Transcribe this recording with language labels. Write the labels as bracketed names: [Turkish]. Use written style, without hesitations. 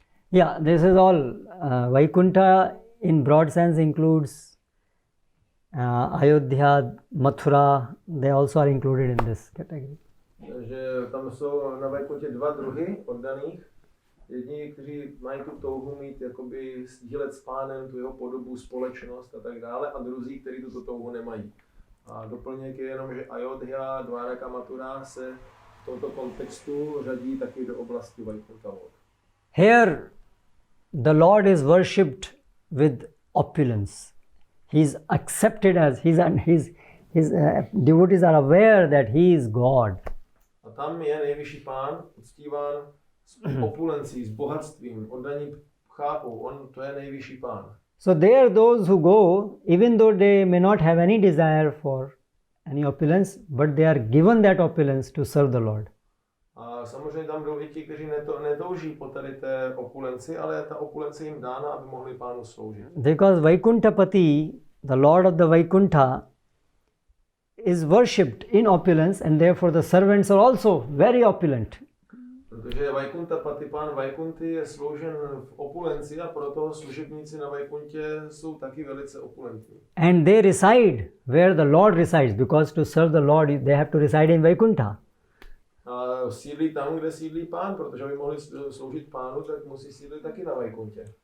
[English] Yeah, this is all. Vaikuntha in broad sense includes Ayodhya, Mathura, they also are included in this category. [Czech] Takže tam jsou na Vaikuntě dva druhy oddaných. Jedni, kteří mají tu touhu mít, jakoby sdílet s pánem tu jeho podobu, společnost a tak dále, a druzí, kteří tuto touhu nemají. A doplněk je jenom, že Ayodhya, Dvaraka, Mathura se v tomto kontextu řadí taky do oblasti Vaikuntha. [English] Here the Lord is worshipped with opulence. He is accepted as his devotees are aware that he is God. [Czech] A tam je nejvyšší pán uctíván s opulencí, s bohatstvím. Oddaní chápou, on to je nejvyšší pán. [English] So they are those who go, even though they may not have any desire for any opulence, but they are given that opulence to serve the Lord. [Czech] A samozřejmě tam jdou i ti, kteří netouží po tady té opulenci, ale ta opulence jim dána, aby mohli pánu sloužit. [English] Because Vaikuntapati, the Lord of the Vaikuntha, is worshipped in opulence, and therefore the servants are also very opulent. [Czech] Protože Vaikuntapati, pán Vaikunty, je sloužen v opulenci a proto služebníci na Vaikuntě jsou taky velice opulentní. [English] And they reside where the Lord resides, because to serve the Lord they have to reside in Vaikuntha. [Czech] A sídlí tam, kde sídlí pán, protože aby mohli sloužit pánu, tak musí sídlit taky na Vaikuntě.